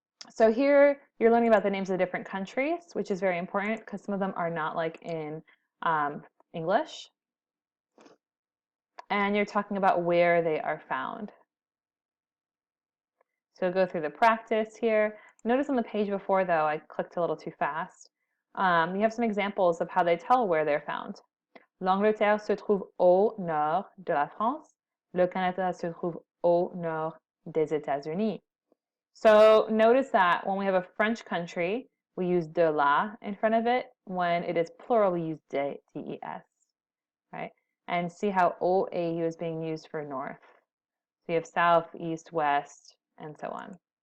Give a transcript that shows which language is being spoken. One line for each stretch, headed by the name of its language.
English: So here you're learning about the names of the different countries, which is very important because some of them are not like in English. And you're talking about where they are found. So go through the practice here. Notice on the page before, though, I clicked a little too fast. You have some examples of how they tell where they're found.
French: L'Angleterre se trouve au nord de la France. Le Canada se trouve au nord des États-Unis.
English: So notice that when we have a French country, we use
French: de la
English: in front of it. When it is plural, we use de, D-E-S, right? And see how OAU is being used for north. So you have south, east, west, and so on.